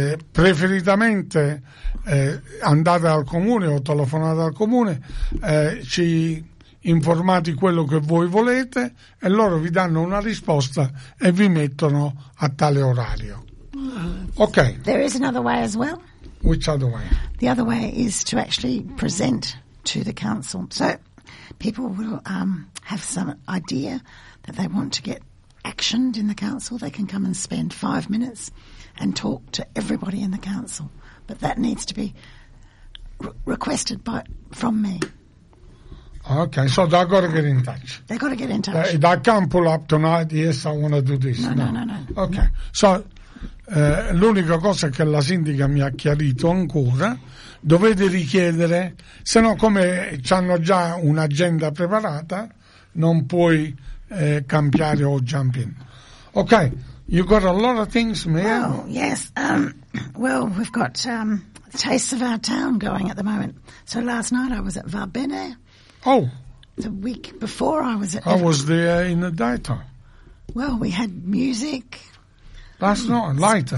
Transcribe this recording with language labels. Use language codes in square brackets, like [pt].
[it] preferitamente andate al comune o telefonate al comune, ci informate quello che voi volete e loro vi danno una risposta e vi mettono a tale orario. [en] Ok. There is another way as well. Which other way? The other way is to actually present to the council. So people will have some idea that they want to get actioned in the council. They can come and spend 5 minutes and talk to everybody in the council. But that needs to be requested from me. Okay, so they've got to get in touch. They've got to get in touch. They can't pull up tonight, yes, I want to do this. No. Okay, no. [it] So l'unica cosa che la sindaca mi ha chiarito ancora, dovete richiedere, se no come hanno già un'agenda preparata, non puoi cambiare o [en] jump in. Okay, you've got a lot of things, Mia. Oh, yes. Well, we've got Tastes of Our Town going at the moment. So last night I was at Va Bene. Oh. The week before I was at... I was there in the daytime. Well, we had music. That's not later.